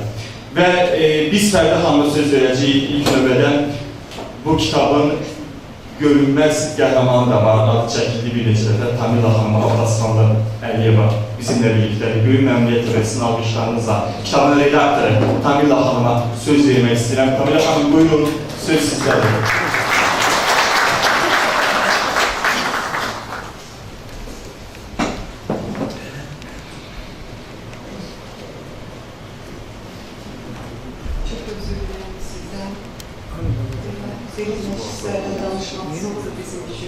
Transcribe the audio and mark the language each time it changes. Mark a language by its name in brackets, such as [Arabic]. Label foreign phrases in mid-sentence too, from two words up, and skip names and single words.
[Azerbaijani] Və biz Fərdə xanıma söz verəcəyik ilk növbədən bu kitabın görünməz qəhrəmanı da var, adı çəkildi bir neçə dəfə Tamila xanıma, Abbasxanlı Əliyeva bizimlə birlikdədir. Böyük məmnuniyyət və sizin alqışlarınızla kitabın redaktoru Tamila xanıma söz vermək istəyirəm. Tamila xanım, buyurun, söz sizlədir. [Turkish] Çok özür dilerim sizden. Senin meclislerle danışmak zordu bizim için.